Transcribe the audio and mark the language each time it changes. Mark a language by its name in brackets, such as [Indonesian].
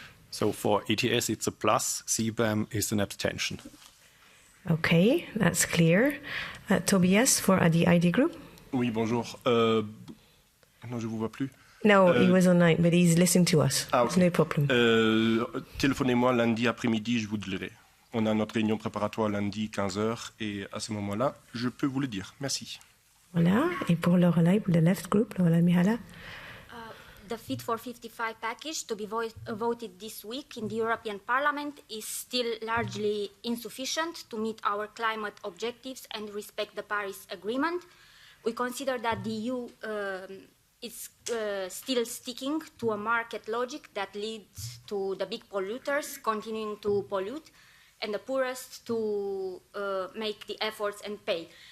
[English] So for ETS, it's a plus. CBAM is an abstention. Okay, that's clear. Tobias, for the ID group? [French] Oui, bonjour. Non, je vous vois plus. [English] No, he was online, but he's listening to us. Ah, okay. No problem. [French] Téléphonez-moi lundi après-midi, je vous le dirai. On a notre réunion préparatoire lundi 15h et à ce moment-là, je peux vous le dire. Merci. Voilà. Et pour Lorelei, pour le Left Group, Lorelei Mihala? [English] The Fit for 55 package to be voted this week in the European Parliament is still largely insufficient to meet our climate objectives and respect the Paris Agreement. We consider that the EU is still sticking to a market logic that leads to the big polluters continuing to pollute and the poorest to make the efforts and pay.